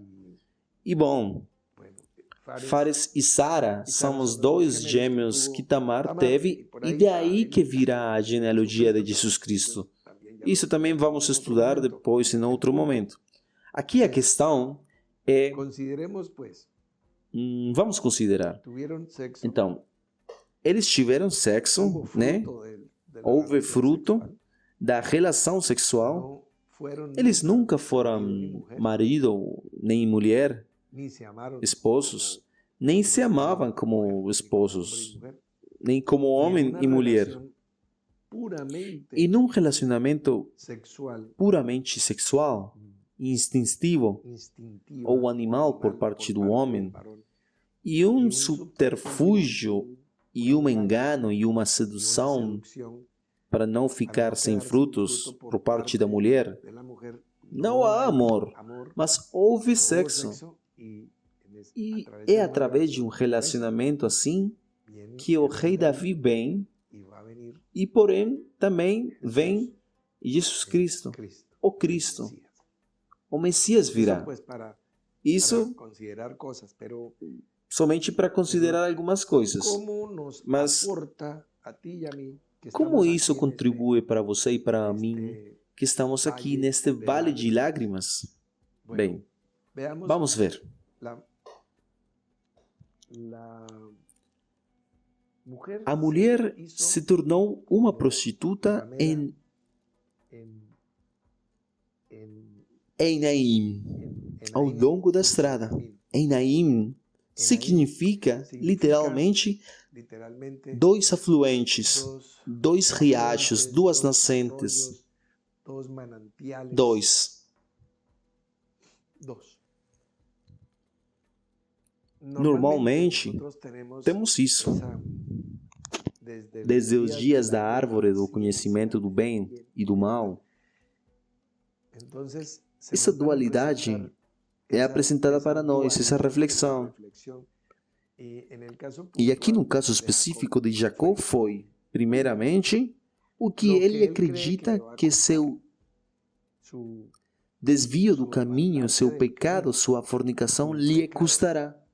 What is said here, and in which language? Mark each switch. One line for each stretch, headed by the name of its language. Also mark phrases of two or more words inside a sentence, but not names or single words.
Portuguese: E bom, Fares e Sara são os dois gêmeos que Tamar teve, e daí que virá a genealogia de Jesus Cristo. Isso também vamos estudar depois em outro momento. Aqui a questão é...
Spanish: Consideremos, pues,
Portuguese: vamos considerar.
Spanish: tuvieron sexo.
Portuguese: Então, eles tiveram sexo,
Spanish: Hubo
Portuguese: né?
Spanish: fruto de la
Portuguese: Houve relación fruto
Spanish: sexual.
Portuguese: da relação sexual.
Spanish: No fueron
Portuguese: Eles nunca
Spanish: marido
Portuguese: foram
Spanish: ni mujer,
Portuguese: marido nem mulher,
Spanish: ni se amaron
Portuguese: esposos, nem se amavam como
Spanish: hombre y
Portuguese: esposos,
Spanish: mujer,
Portuguese: nem como
Spanish: y en
Portuguese: homem
Spanish: una
Portuguese: e mulher.
Spanish: relación puramente
Portuguese: E num relacionamento
Spanish: sexual,
Portuguese: puramente sexual, instintivo,
Spanish: instintiva,
Portuguese: ou animal por parte do homem,
Spanish: varón,
Portuguese: e um subterfúgio, e um engano e uma
Spanish: y una
Portuguese: sedução
Spanish: seducción
Portuguese: para não
Spanish: para
Portuguese: ficar
Spanish: no
Portuguese: sem
Spanish: quedar sin
Portuguese: frutos
Spanish: fruto
Portuguese: por parte da mulher,
Spanish: de la mujer,
Portuguese: não há
Spanish: hay
Portuguese: amor, mas houve
Spanish: hubo
Portuguese: sexo.
Spanish: y
Portuguese: E a é através de um relacionamento assim
Spanish: viene
Portuguese: que o
Spanish: el
Portuguese: rei Davi vem,
Spanish: y va a venir
Portuguese: e porém também vem Jesus Cristo,
Spanish: Cristo,
Portuguese: o Cristo,
Spanish: Mesías.
Portuguese: o Messias virá.
Spanish: Eso, pues, para
Portuguese: Isso
Spanish: considerar cosas, pero
Portuguese: somente para considerar algumas coisas.
Spanish: ¿cómo nos
Portuguese: Mas
Spanish: aporta a ti y a mí que
Portuguese: como
Spanish: estamos
Portuguese: isso
Spanish: aquí en
Portuguese: contribui para você e para mim
Spanish: este
Portuguese: que estamos aqui neste vale de lágrimas?
Spanish: bueno,
Portuguese: Bem,
Spanish: veamos
Portuguese: vamos ver.
Spanish: la mujer
Portuguese: A mulher
Spanish: hizo
Portuguese: se tornou uma prostituta em Enaim, ao longo da estrada. Enaim significa literalmente literalmente dois afluentes, dois riachos, duas nascentes,
Spanish: dos manantiales,
Portuguese: dois.
Spanish: dos. Normalmente, nosotros tenemos
Portuguese: temos isso.
Spanish: esa-
Portuguese: Desde os dias da árvore do conhecimento do bem e do mal,
Spanish: Entonces, se
Portuguese: essa
Spanish: nos van a
Portuguese: dualidade
Spanish: presentar
Portuguese: é apresentada para nós, essa reflexão. E aqui no caso específico de Jacó foi, primeiramente, o que ele acredita que seu desvio do caminho, seu pecado, sua fornicação lhe custará.